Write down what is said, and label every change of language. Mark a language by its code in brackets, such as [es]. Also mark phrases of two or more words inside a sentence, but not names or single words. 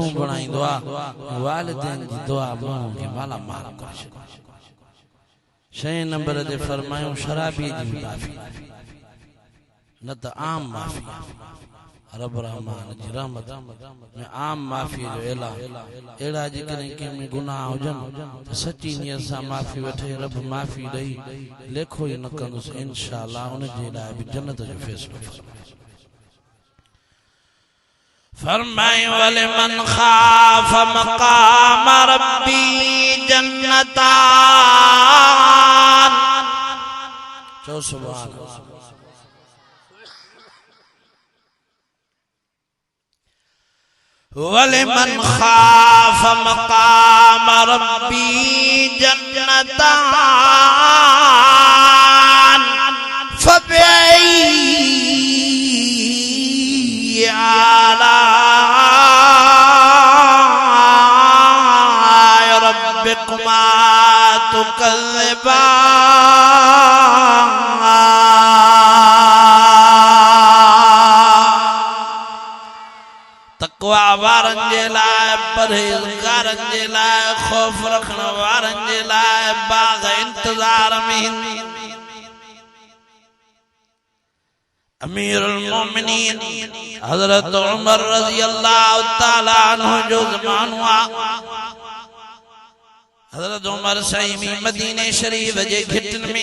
[sd] बणाईंदो आहे वालिदैन जी दुआ माण्हू खे मालामाल करे छॾे छह नंबर ते फरमायूं शराबी जी माफ़ी न त आम माफ़ी रब रहमान जी रहमत में आम माफ़ी जो ऐलान अहिड़ा जेकॾहिं कंहिं में गुनाह हुजनि त सची नियत सां माफ़ी वठे रब माफ़ी ॾेई लेखो ई न कंदुसि इंशाअल्लाह उन जे लाइ बि जन्नत जो फ़ैसिलो [ar] फरमायूं ولمن خاف مقام ربه جنتان चो سبحان الله ولمن خاف مقام ربه جنتان فبأي آلاء ربكما تكذبان [sd] तक़वा वारनि जे लाइ परहेज़गारनि जे लाइ ख़ौफ़ रखण वारनि जे लाइ बाग़ इंतज़ार में अमीरुल मोमिनीन हज़रत उमर [ar] رضي الله تعالى عنه [sd] जो ज़मानो आहे हज़रत उमर सईमी मदीने शरीफ जे घिटन में